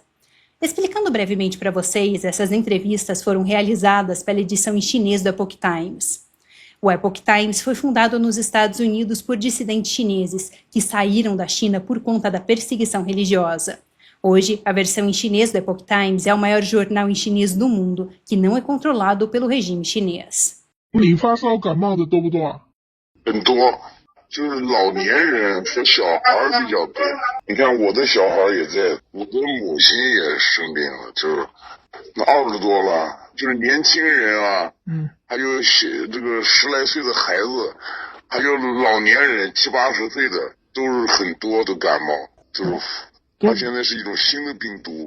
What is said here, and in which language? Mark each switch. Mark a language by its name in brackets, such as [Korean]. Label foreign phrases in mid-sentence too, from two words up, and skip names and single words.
[Portuguese] Explicando brevemente para vocês, essas entrevistas foram realizadas pela edição em chinês do Epoch Times. O Epoch Times foi fundado nos Estados Unidos por dissidentes chineses que saíram da China por conta da perseguição religiosa. Hoje, a versão em chinês do Epoch Times é o maior jornal em chinês do mundo, que não é controlado pelo regime chinês. [Chinese] 你发烧感冒的多不多啊？很多，就是老年人和小孩比较多。你看我的小孩也在，我的母亲也生病了，就是那20多了，就是年轻人啊，还有这个10来岁的孩子，还有老年人70、80岁的，都是很多的感冒，就是它现在是一种新的病毒吧。